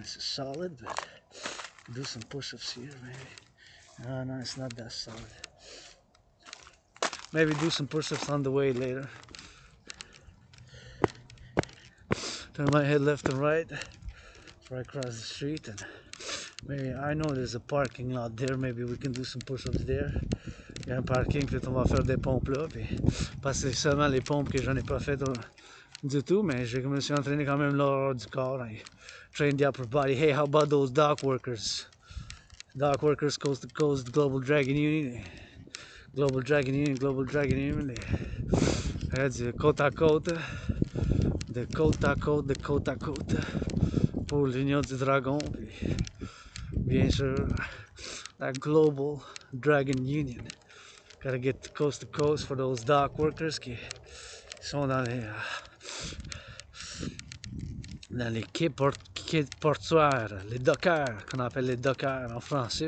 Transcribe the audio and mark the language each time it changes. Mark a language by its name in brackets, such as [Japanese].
[English] It's solid, but do some push-ups here, maybe. No, it's not that solid. Maybe do some push-ups on the way later. Turn my head left and right before I cross the street, and maybe I know there's a parking lot there. Maybe we can do some push-ups there. [French] Il y a un parking, puis on va faire des pompes là. Puis, parce que c'est seulement les pompes que j'en ai pas fait du tout, mais je me suis entraîné quand même lors du corps. [English] I trained the upper body. Hey, how about those dock workers? Dock workers, coast to coast, Global Dragon Union. Global Dragon Union, Global Dragon Union. [French] Du côte à côte, de côte à côte, de côte à côte, pour l'Union du Dragon. Puis, bien sûr, la Global Dragon Union. [English] Gotta get coast to coast for those dock workers [French] qui sont dans les quais portuaires, les dockers, qu'on appelle les dockers en français.